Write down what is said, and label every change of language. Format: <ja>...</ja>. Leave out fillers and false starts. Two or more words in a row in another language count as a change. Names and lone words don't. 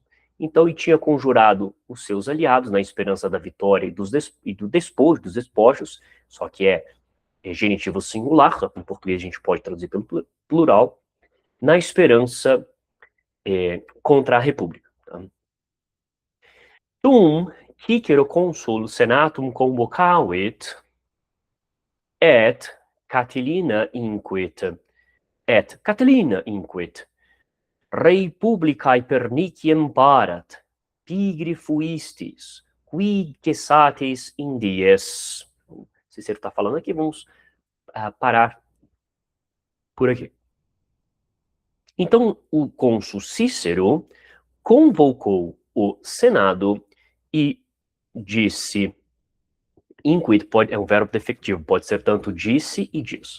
<pt>Então, ele tinha conjurado os seus aliados na esperança da vitória e do despojo, dos despojos, só que é genitivo singular, em português a gente pode traduzir pelo plural, na esperança contra a República. Tá?</pt> <la>Tum, Cicero consul senatum convocavit, et Catilina inquit, rei publicae perniciem parat, pigri fuistis, quid cessatis in dies.</la> <pt>Cicero está falando aqui, vamos parar por aqui. Então, o cônsul Cícero convocou o Senado e disse, inquit é um verbo defectivo, pode ser tanto disse e diz.</pt>